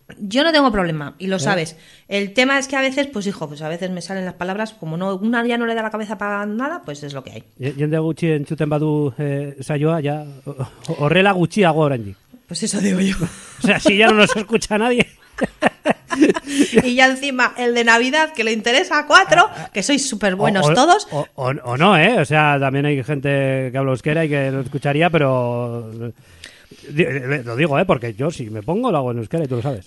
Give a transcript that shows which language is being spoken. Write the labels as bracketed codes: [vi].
[es] Yo no tengo problema, y lo sabes. El tema es que a veces, pues hijo, pues a veces me salen las palabras, como no una ya no le da la cabeza para nada, pues es lo que hay. [eu] Jende gutxi entzuten badu saioa, ya... Horrela gutxiago oraindik. [es] Pues eso digo yo. O sea, si ya no nos escucha nadie. Y ya encima el de Navidad, que le interesa a cuatro, que sois súper buenos todos. O no, ¿eh? O sea, también hay gente que habla euskera y que lo escucharía, pero... Lo digo, ¿eh? Porque yo si me pongo lo hago en euskera y tú lo sabes.